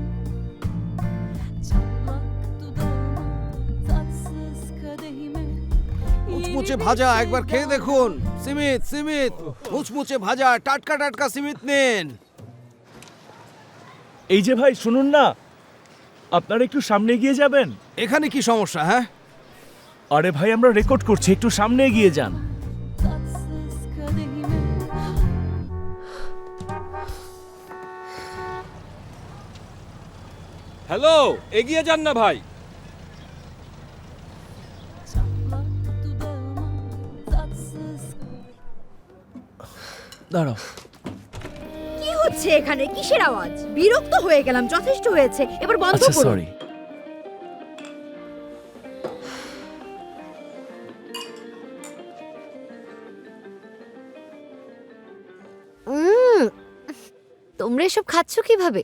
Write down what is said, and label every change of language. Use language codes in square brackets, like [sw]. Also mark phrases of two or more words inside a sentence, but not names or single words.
[tr] Çatlak dudağıma tatsız kadehime [bn] মুচমুচে ভাজা একবার খেয়ে দেখুন। সিমিত সিমিত, মুচমুচে ভাজা, টাটকা টাটকা সিমিত নিন। এই যে ভাই শুনুন না, আপনারা একটু সামনে এগিয়ে যাবেন। এখানে কি সমস্যা? হ্যাঁ আরে ভাই আমরা রেকর্ড করছি, একটু সামনে এগিয়ে যান। [tr] tatsız kadehime [bn] হ্যালো, এগিয়ে যান না ভাই। [tr] çatlak dudağıma tatsız [bn] দাঁড়াও। কি হচ্ছে এখানে? কিসের আওয়াজ? বিরক্ত হয়ে গেলাম, যথেষ্ট হয়েছে, এবার বন্ধ আচ্ছা করুন। সরি। তোমরা এসব খাচ্ছ কিভাবে?